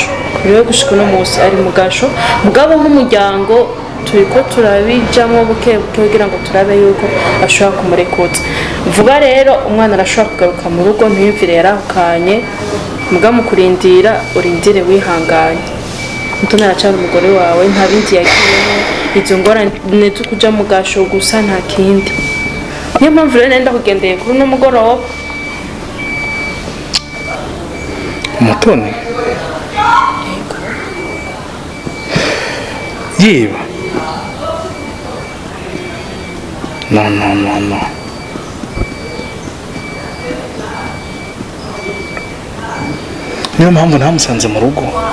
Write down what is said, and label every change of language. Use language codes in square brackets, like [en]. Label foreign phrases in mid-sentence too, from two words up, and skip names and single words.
[rn] Rero gushika uno musi ari mu gasho, mugabo nk'umuryango turiko turabijamwo buke buke kugira ngo turabe yuko ashobora kumurekuza vuba. Rero umwana arashobora kugaruka mu rugo, ntiyumvire yarahukanye, muga mu kurindira urindire wihanganye. Mutoni aracana umugore wawe, nta bindi yagiyemo, izo ngorane zo kuja mu gasho gusa nta kindi. Niyo mpamvu rero nenda kugendeye kuri uno mugoroba. Mutoni yiba no niyo mpamvu ntamusanze mu rugo.